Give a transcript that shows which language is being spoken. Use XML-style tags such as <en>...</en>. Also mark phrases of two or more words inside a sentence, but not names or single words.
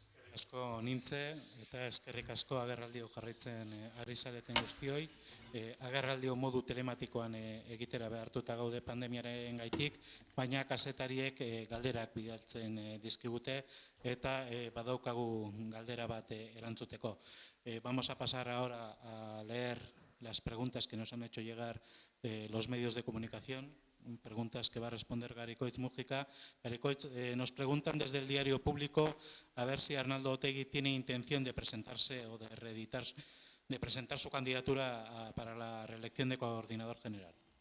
<eu>Asko nintze eta eskerrik asko agerraldio jarraitzen ari zareten guztioi. Agerraldio modu telematikoan egitera behartuta gaude pandemiaren gaitik, baina kazetariek galderak bidaltzen dizkigute eta badaukagu galdera bat erantzuteko.</eu> <es>Vamos a pasar ahora a leer las preguntas que nos han hecho llegar los medios de comunicación. Preguntas que va a responder Garikoitz Mújica. Garikoitz, nos preguntan desde el diario Público a ver si Arnaldo Otegi tiene intención de presentarse o de reeditar, de presentar su candidatura para la reelección de coordinador general.</es>